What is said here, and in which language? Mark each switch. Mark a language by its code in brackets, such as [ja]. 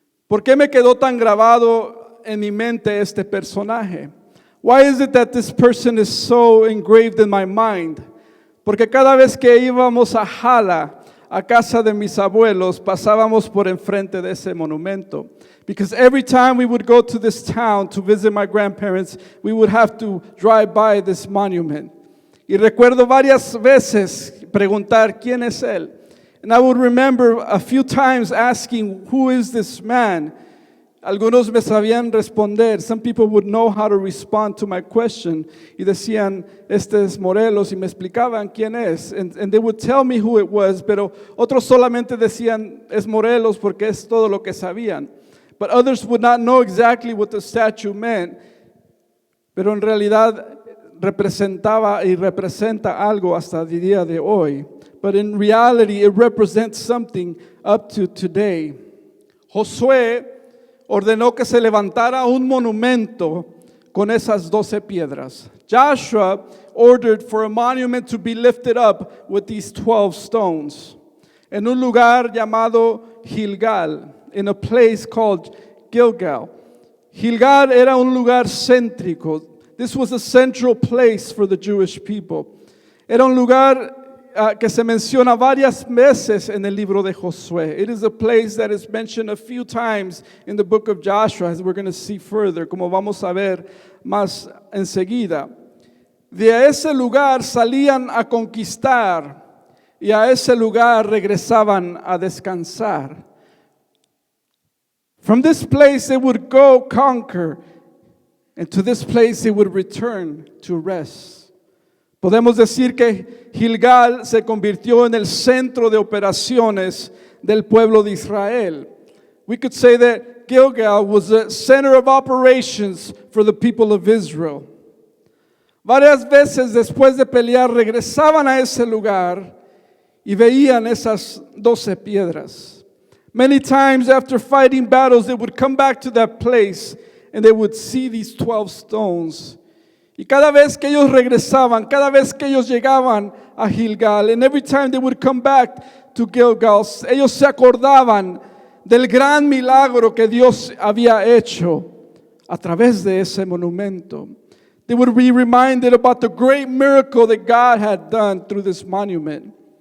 [es] ¿Por qué me quedó tan grabado en mi mente este personaje? [en] Why is it that this person is so engraved in my mind? [es] Porque cada vez que íbamos a Jala, a casa de mis abuelos, pasábamos por enfrente de ese monumento. [en] Because every time we would go to this town to visit my grandparents, we would have to drive by this monument. [es] Y recuerdo varias veces preguntar, ¿quién es él? [en] And I would remember a few times asking, who is this man? [es] Algunos me sabían responder. [en] Some people would know how to respond to my question. [es] Y decían, este es Morelos, y me explicaban quién es. [en] And they would tell me who it was, [es] pero otros solamente decían, es Morelos porque es todo lo que sabían. [en] But others would not know exactly what the statue meant. [es] Pero en realidad representaba y representa algo hasta el día de hoy. [en] But in reality, it represents something up to today. [es] Josué ordenó que se levantara un monumento con esas 12 piedras. [en] Joshua ordered for a monument to be lifted up with these 12 stones. [es] En un lugar llamado Gilgal, [en] in a place called Gilgal. [es] Gilgal era un lugar céntrico. [en] This was a central place for the Jewish people. [es] Era un lugar que se menciona varias veces en el libro de Josué. [en] It is a place that is mentioned a few times in the book of Joshua, as we're going to see further, [es] como vamos a ver más enseguida. De ese lugar salían a conquistar y a ese lugar regresaban a descansar. [en] From this place they would go conquer, and to this place they would return to rest. [es] Podemos decir que Gilgal se convirtió en el centro de operaciones del pueblo de Israel. [en] We could say that Gilgal was the center of operations for the people of Israel. [es] Varias veces después de pelear regresaban a ese lugar y veían esas 12 piedras. [en] Many times after fighting battles, they would come back to that place and they would see these 12 stones. [es] Y cada vez que ellos regresaban, cada vez que ellos llegaban a Gilgal, [en] and every time they would come back to Gilgal, [es] ellos se acordaban del gran milagro que Dios había hecho a través de ese monumento. [en] They would be reminded about the great miracle that God had done through this monument.